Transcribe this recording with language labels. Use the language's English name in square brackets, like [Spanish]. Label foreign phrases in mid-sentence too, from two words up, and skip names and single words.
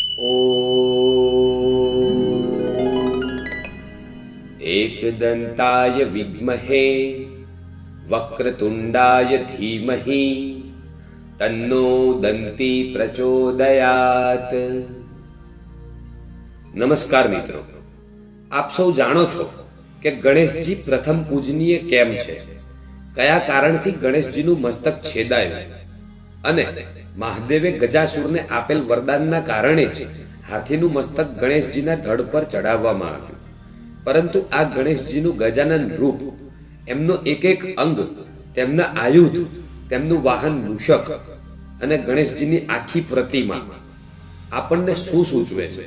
[Sanskrit] ॐ एकदन्ताय विद्महे वक्रतुण्डाय धीमहि तन्नो दन्ती प्रचोदयात्। [Hindi] नमस्कार मित्रों, [Gujarati] આપ સૌ જાણો છો કે ગણેશજી પ્રથમ પૂજનીય કેમ છે, કયા કારણથી ગણેશજીનું મસ્તક છેદાયું અને મહાદેવે ગજાસુરને આપેલ વરદાનના કારણે જ હાથીનું મસ્તક ગણેશજીના ધડ પર ચડાવવામાં આવ્યું। પરંતુ આ ગણેશજીનું ગજાનન રૂપ, એમનો એક એક અંગ, તેમના આયુધ, તેમનું વાહન મૂષક અને ગણેશજીની આખી પ્રતિમા આપણને શું સૂચવે છે?